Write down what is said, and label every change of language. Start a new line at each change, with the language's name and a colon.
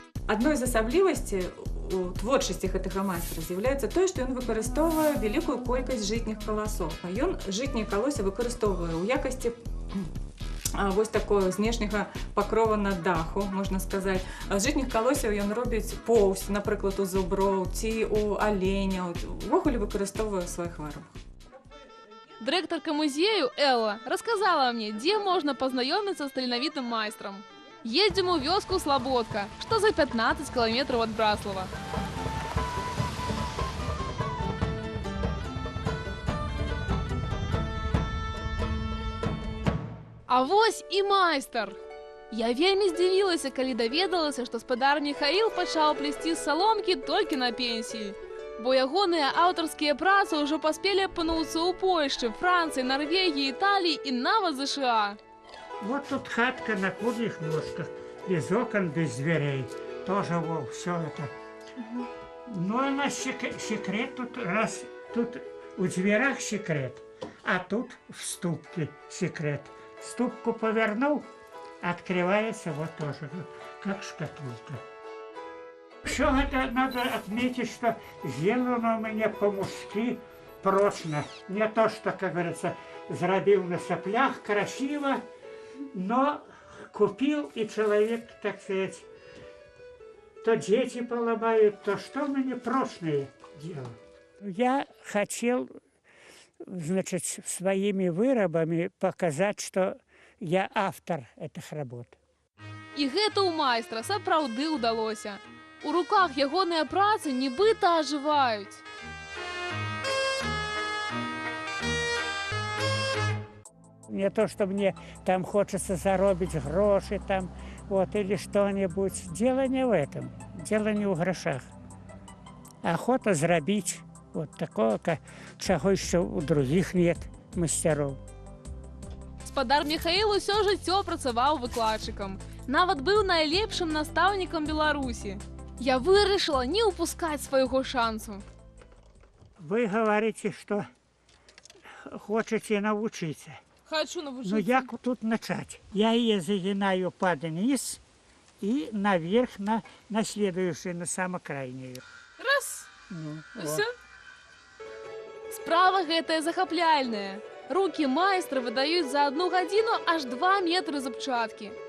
Belarusian: Адной з асаблівасцей у творчасці гэтага майстра з'яўляецца тое, што ён выкарыстоўвае вялікую колькасць жытніх каласоў. Ён жытнія калосы выкарыстоўвае ў якасці вось такого знешняга пакрова на даху, можна сказаць. З жытніх калосяў ён робіць поўсць, напрыклад, у зуброў ці у аленяў. Увогуле выкарыстоўвае ў сваіх вырабах.
Russian: Директорка музею Элла рассказала мне, где можно познакомиться с таленовитым майстром. Едем у вёску Слободка, что за 15 километров от Браслова.
Belarusian: А вось і майстар. Я вельмі здзівілася, калі даведалася, што спадар Міхаіл пачаў плесці з саломкі толькі на пенсіі. Бо ягоныя аўтарскія працы ўжо паспелі апынуцца ў Польшчы, Францыі, Норвегіі, Італіі і нават США.
Russian: Вот тут хатка на курьих ножках, без окон, без дверей. Тоже вот все это. Но у нас секрет тут, раз тут у дверях секрет, а тут в ступке секрет. Ступку повернул, открывается вот тоже, как шкатулка. Все это надо отметить, что сделано у меня по-мужски прочно. Не то, что, как говорится, зарабил на соплях, красиво, но купил, и человек, так сказать, то дети поломают, то что мне прочное дело. Я хотел, значит, своими вырабами показать, что я автор этих работ.
Belarusian: І гэта ў майстра сапраўды ўдалося. У руках ягоныя працы нібыта ажываюць.
Russian: Не то, что мне там хочется заработать гроши там, вот, или что-нибудь. Дело не в этом, дело не в грошах. Охота заработать вот такого, чего еще у других нет мастеров.
Belarusian: Спадар Міхаіл усё жыццё працаваў выкладчыкам. Нават быў найлепшым настаўнікам Беларусі. Я вырашыла не упускать свайго шансу.
Russian: Вы говорите, что хотите научиться. Хочу научиться. Ну, як тут начать? Я ее загинаю под низ и наверх на следующую, на самокрайнюю. Раз. Ну, Все.
Belarusian: Справа гэтая захапляльная. Руки майстра выдаюць за 1 гадзіну аж 2 метры зубчаткі.